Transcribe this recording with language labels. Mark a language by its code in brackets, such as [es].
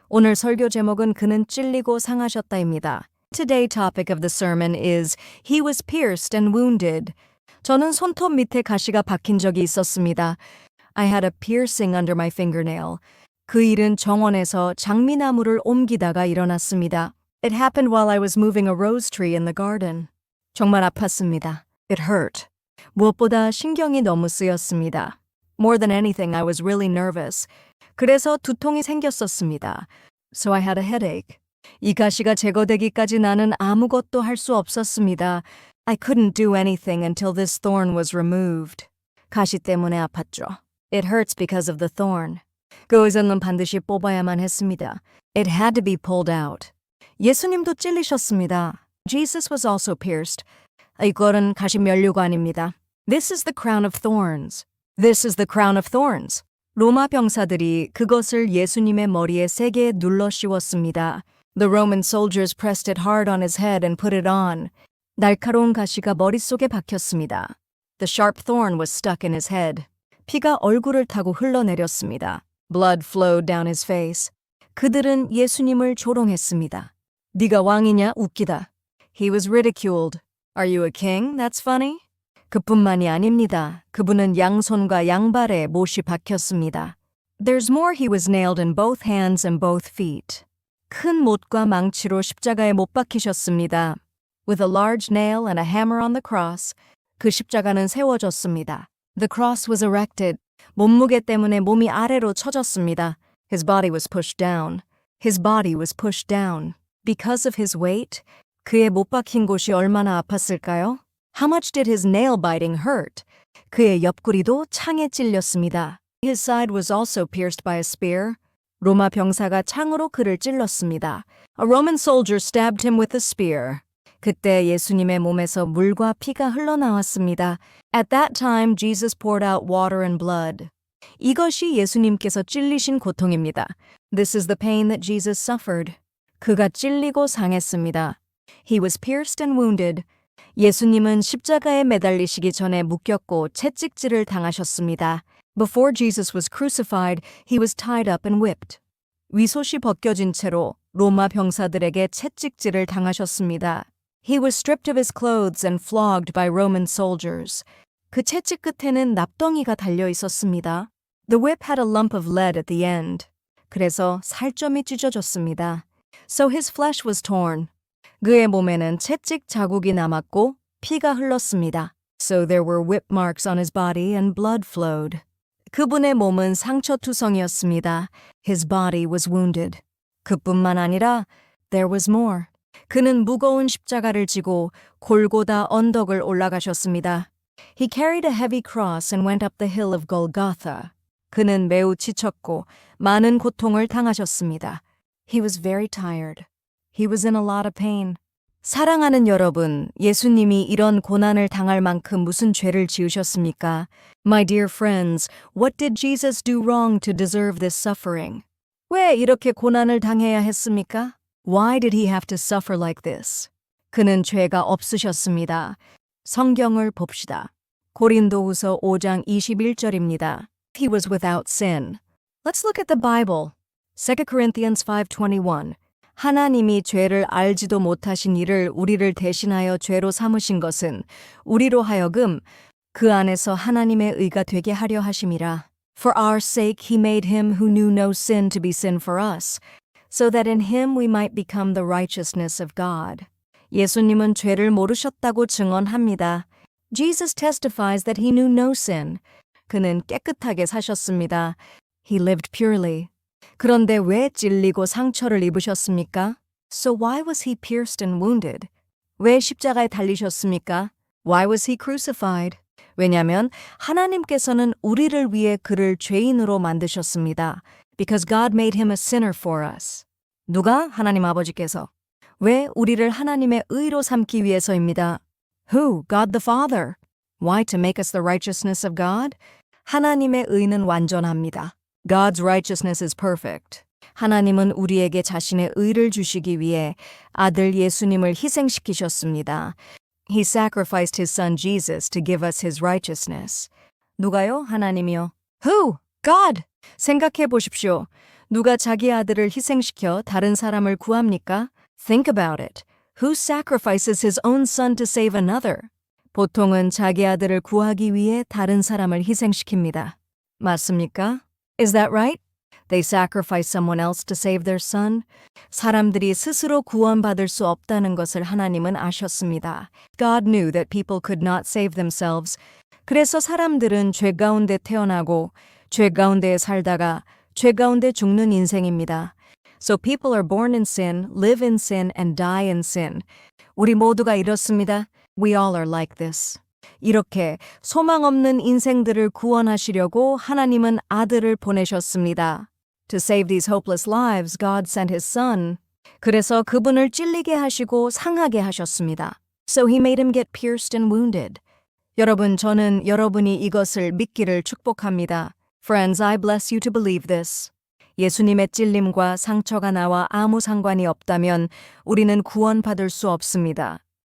[ko] 오늘 설교 제목은 그는 찔리고 상하셨다입니다. [en] Today's topic of the sermon is He was pierced and wounded. [ko] 저는 손톱 밑에 가시가 박힌 적이 있었습니다. [en] I had a piercing under my fingernail. [ko] 그 일은 정원에서 장미나무를 옮기다가 일어났습니다. [en] It happened while I was moving a rose tree in the garden. [ko] 정말 아팠습니다. [en] It hurt. [ko] 무엇보다 신경이 너무 쓰였습니다. [en] More than anything, I was really nervous. [ko] 그래서 두통이 생겼었습니다. [en] So I had a headache. [ko] 이 가시가 제거되기까지 나는 아무것도 할 수 없었습니다. [en] I couldn't do anything until this thorn was removed. [ko] 가시 때문에 아팠죠. [en] It hurts because of the thorn. [ko] 그 의자는 반드시 뽑아야만 했습니다. [en] It had to be pulled out. [ko] 예수님도 찔리셨습니다. [en] Jesus was also pierced. [ko] 이거는 가시 면류관입니다. [en] This is the crown of thorns. This is the crown of thorns. [ko] 로마 병사들이 그것을 예수님의 머리에 세게 눌러 씌웠습니다. [en] The Roman soldiers pressed it hard on his head and put it on. [ko] 날카로운 가시가 머릿속에 박혔습니다. [en] The sharp thorn was stuck in his head. [ko] 피가 얼굴을 타고 흘러내렸습니다. [en] Blood flowed down his face. [ko] 그들은 예수님을 조롱했습니다. 네가 왕이냐? 웃기다. [en] He was ridiculed. Are you a king? That's funny. [ko] 그뿐만이 아닙니다. 그분은 양손과 양발에 못이 박혔습니다. [en] There's more. He was nailed in both hands and both feet. [ko] 큰 못과 망치로 십자가에 못 박히셨습니다. [en] With a large nail and a hammer on the cross, [ko] 그 십자가는 세워졌습니다. [en] The cross was erected. [ko] 몸무게 때문에 몸이 아래로 처졌습니다. [en] His body was pushed down. His body was pushed down. Because of his weight, [ko] 그의 못 박힌 곳이 얼마나 아팠을까요? [en] How much did his nail biting hurt? [ko] 그의 옆구리도 창에 찔렸습니다. [en] His side was also pierced by a spear. [ko] 로마 병사가 창으로 그를 찔렀습니다. [en] A Roman soldier stabbed him with a spear. [ko] 그때 예수님의 몸에서 물과 피가 흘러나왔습니다. [en] At that time, Jesus poured out water and blood. [ko] 이것이 예수님께서 찔리신 고통입니다. [en] This is the pain that Jesus suffered. [ko] 그가 찔리고 상했습니다. [en] He was pierced and wounded. [ko] 예수님은 십자가에 매달리시기 전에 묶였고 채찍질을 당하셨습니다. [en] Before Jesus was crucified, he was tied up and whipped. [ko] 위솥이 벗겨진 채로 로마 병사들에게 채찍질을 당하셨습니다. [en] He was stripped of his clothes and flogged by Roman soldiers. [ko] 그 채찍 끝에는 납덩이가 달려 있었습니다. [en] The whip had a lump of lead at the end. [ko] 그래서 살점이 찢어졌습니다. [en] So his flesh was torn. [ko] 그의 몸에는 채찍 자국이 남았고 피가 흘렀습니다. [en] So there were whip marks on his body and blood flowed. [ko] 그분의 몸은 상처투성이었습니다. [en] His body was wounded. [ko] 그뿐만 아니라 [en] there was more. [ko] 그는 무거운 십자가를 지고 골고다 언덕을 올라가셨습니다. [en] He carried a heavy cross and went up the hill of Golgotha. [ko] 그는 매우 지쳤고 많은 고통을 당하셨습니다. [en] He was very tired. He was in a lot of pain. [ko] 사랑하는 여러분, 예수님이 이런 고난을 당할 만큼 무슨 죄를 지으셨습니까? [en] My dear friends, what did Jesus do wrong to deserve this suffering? [ko] 왜 이렇게 고난을 당해야 했습니까? [en] Why did he have to suffer like this? [ko] 그는 죄가 없으셨습니다. 성경을 봅시다. 고린도후서 5장 21절입니다. [en] He was without sin. Let's look at the Bible. 2 Corinthians 5:21. [ko] 하나님이 죄를 알지도 못하신 이를 우리를 대신하여 죄로 삼으신 것은 우리로 하여금 그 안에서 하나님의 의가 되게 하려 하심이라. [en] For our sake he made him who knew no sin to be sin for us, so that in him we might become the righteousness of God. [ko] 예수님은 죄를 모르셨다고 증언합니다. [en] Jesus testifies that he knew no sin. [ko] 그는 깨끗하게 사셨습니다. [en] He lived purely. [ko] 그런데 왜 찔리고 상처를 입으셨습니까? [en] So why was he pierced and wounded? [ko] 왜 십자가에 달리셨습니까? [en] Why was he crucified? [ko] 왜냐하면 하나님께서는 우리를 위해 그를 죄인으로 만드셨습니다. [en] Because God made him a sinner for us. [ko] 누가? 하나님 아버지께서. 왜? 우리를 하나님의 의로 삼기 위해서입니다. [en] Who? God the Father. Why? To make us the righteousness of God? [ko] 하나님의 의는 완전합니다. [en] God's righteousness is perfect. [ko] 하나님은 우리에게 자신의 의를 주시기 위해 아들 예수님을 희생시키셨습니다. [en] He sacrificed his son Jesus to give us his righteousness. [ko] 누가요? 하나님이요. [en] Who? God! [ko] 생각해 보십시오. 누가 자기 아들을 희생시켜 다른 사람을 구합니까? [en] Think about it. Who sacrifices his own son to save another? [ko] 보통은 자기 아들을 구하기 위해 다른 사람을 희생시킵니다. 맞습니까? [en] Is that right? They sacrifice someone else to save their son. [ko] 사람들이 스스로 구원받을 수 없다는 것을 하나님은 아셨습니다. [en] God knew that people could not save themselves. [ko] 그래서 사람들은 죄 가운데 태어나고 죄 가운데 살다가 죄 가운데 죽는 인생입니다. [en] So people are born in sin, live in sin, and die in sin. [ko] 우리 모두가 이렇습니다. [en] We all are like this. [ko] 이렇게 소망 없는 인생들을 구원하시려고 하나님은 아들을 보내셨습니다. [en] To save these hopeless lives, God sent His Son. [ko] 그래서 그분을 찔리게 하시고 상하게 하셨습니다. [en] So He made Him get pierced and wounded. [ko] 여러분, 저는 여러분이 이것을 믿기를 축복합니다. [en] Friends, I bless you to believe this. [ko] 예수님의 찔림과 상처가 나와 아무 상관이 없다면 우리는 구원받을 수 없습니다.